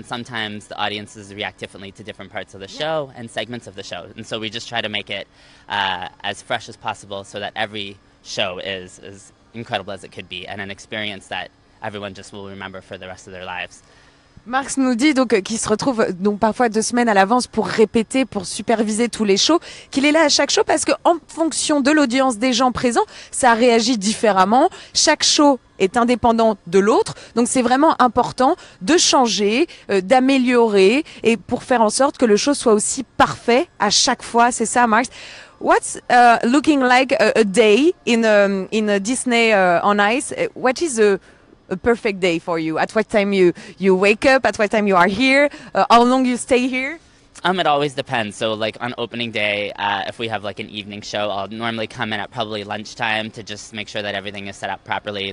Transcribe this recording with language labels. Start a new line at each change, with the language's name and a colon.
English: And sometimes the audiences react differently to different parts of the show and segments of the show. And so we just try to make it as fresh as possible so that every show is as incredible as it could be and an experience that everyone just will remember for the rest of their lives.
French: Marx nous dit donc qu'il se retrouve donc parfois 2 semaines à l'avance pour répéter, pour superviser tous les shows, qu'il est là à chaque show parce que en fonction de l'audience des gens présents, ça réagit différemment. Chaque show est indépendant de l'autre, donc c'est vraiment important de changer, d'améliorer et pour faire en sorte que le show soit aussi parfait à chaque fois. C'est ça, Marx.
English: What's looking like a day in a Disney on Ice? What is a perfect day for you? At what time you wake up? At what time you are here? How long you stay here? It always depends. So like on opening day, if we have like an evening show, I'll normally come in at probably lunchtime to just make sure that everything is set up properly.